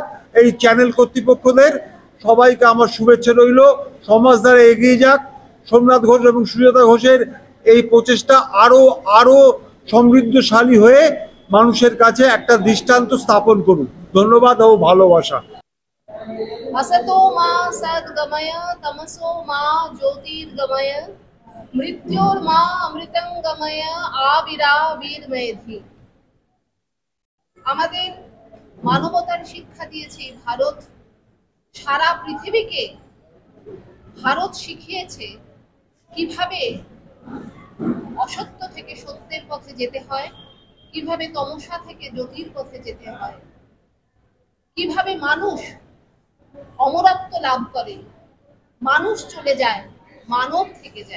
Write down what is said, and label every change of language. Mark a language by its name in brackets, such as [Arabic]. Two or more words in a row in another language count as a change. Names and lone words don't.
[Bangla] এই চ্যানেল কর্তৃপক্ষদের সবাইকে আমার শুভেচ্ছা রইল। সমাজধারা এগিয়ে যাক, সোমনাথ ঘোষ এবং সুজাতা ঘোষের এই প্রচেষ্টা আরও সমৃদ্ধশালী হয়ে মানুষের কাছে একটা দৃষ্টান্ত স্থাপন করুন। ধন্যবাদ ও ভালোবাসা। [Sanskrit] असतो मा सद्गमय तमसो मा ज्योतिर्गमय मृत्योर्मा अमृतंगमय आविराविर्मेधि। [Bangla] আমাদের মানবতার শিক্ষা দিয়েছে ভারত, সারা পৃথিবীকে ভারত শিখিয়েছে কিভাবে অসত্য থেকে সত্যের পথে যেতে হয়, কিভাবে তমসা থেকে জ্যোতির পথে যেতে হয়, কিভাবে মানুষ অমরত্ব লাভ করে, মানুষ চলে যায়, মানব থেকে যায়।